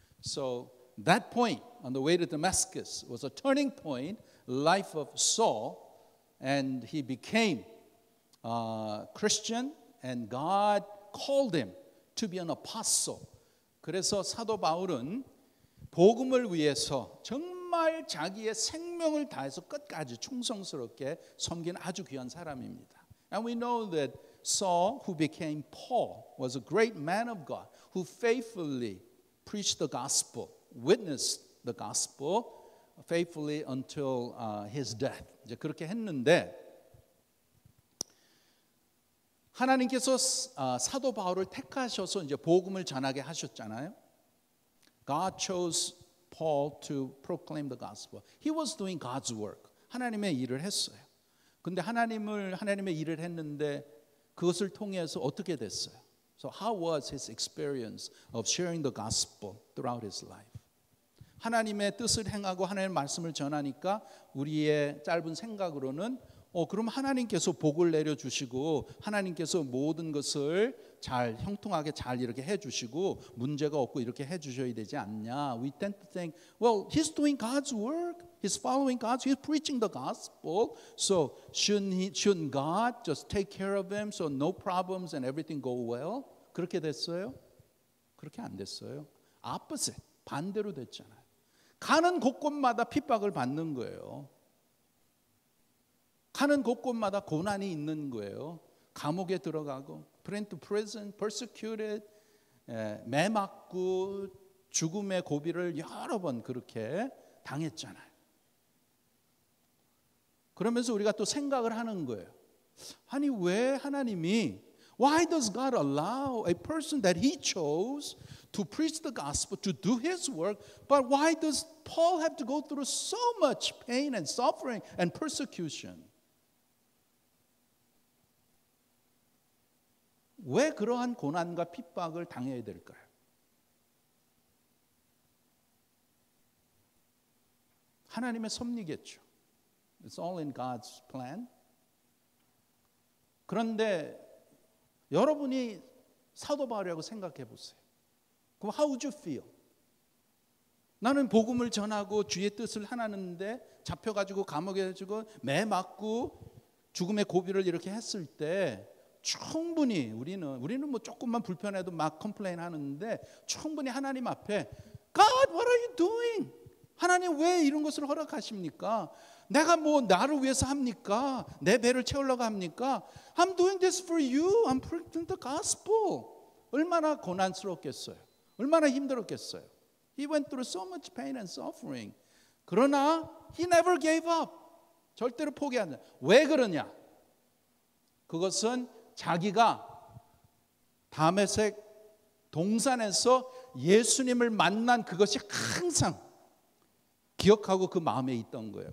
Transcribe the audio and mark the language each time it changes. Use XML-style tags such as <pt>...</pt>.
<en>So that point on the way to Damascus was a turning point, life of Saul, and he became Christian, and God called him to be an apostle.</en> <ko>그래서 사도 바울은 복음을 위해서 정말 자기의 생명을 다해서 끝까지 충성스럽게 섬긴 아주 귀한 사람입니다.</ko> <en>And we know that Saul, who became Paul, was a great man of God who faithfully preached the gospel, witnessed the gospel faithfully until his death.</en> <ko>이제 그렇게 했는데 하나님께서 사도 바울을 택하셔서 이제 복음을 전하게 하셨잖아요.</ko> <en>God chose Paul to proclaim the gospel. He was doing God's work.</en> <ko>하나님의 일을 했어요. 근데 하나님의 일을 했는데 그것을 통해서 어떻게 됐어요?</ko> <en>So how was his experience of sharing the gospel throughout his life?</en> <ko>하나님의 뜻을 행하고 하나님의 말씀을 전하니까 우리의 짧은 생각으로는 그럼 하나님께서 복을 내려주시고 하나님께서 모든 것을 잘 형통하게 잘 이렇게 해주시고 문제가 없고 이렇게 해주셔야 되지 않냐.</ko> <en>We tend to think, well, he's doing God's work. He's following God's. He's preaching the gospel. So shouldn't God just take care of him so no problems and everything go well?</en> <ko>그렇게 됐어요? 그렇게 안 됐어요.</ko> <en>Opposite.</en> <ko>반대로 됐잖아요. 가는 곳곳마다 핍박을 받는 거예요. 가는 곳곳마다 고난이 있는 거예요. 감옥에 들어가고,</ko> <en>put into prison, persecuted,</en> <ko>매 맞고 죽음의 고비를 여러 번 그렇게 당했잖아요. 그러면서 우리가 또 생각을 하는 거예요. 아니 왜 하나님이</ko> <en>Why does God allow a person that He chose to preach the gospel, to do His work, but why does Paul have to go through so much pain and suffering and persecution?</en> <ko>왜 그러한 고난과 핍박을 당해야 될까요? 하나님의 섭리겠죠.</ko> <en>It's all in God's plan. 그런데 여러분이 사도 바울이라고 생각해 보세요. 그럼 how would you feel?</en> <ko>나는 복음을 전하고 주의 뜻을 하나는데 잡혀가지고 감옥에 가지고 매 맞고 죽음의 고비를 이렇게 했을 때 충분히 우리는 뭐 조금만 불편해도 막 컴플레인 하는데 충분히 하나님 앞에</ko> <en>God, what are you doing?</en> <ko>하나님 왜 이런 것을 허락하십니까? 내가 뭐 나를 위해서 합니까? 내 배를 채우려고 합니까?</ko> <en>I'm doing this for you. I'm preaching the gospel.</en> <ko>얼마나 고난스럽겠어요. 얼마나 힘들었겠어요.</ko> <en>He went through so much pain and suffering. 그러나 he never gave up.</en> <ko>절대로 포기하지 않아요. 왜 그러냐? 그것은 자기가 다메섹 동산에서 예수님을 만난 그것이 항상 기억하고 그 마음에 있던 거예요.</ko>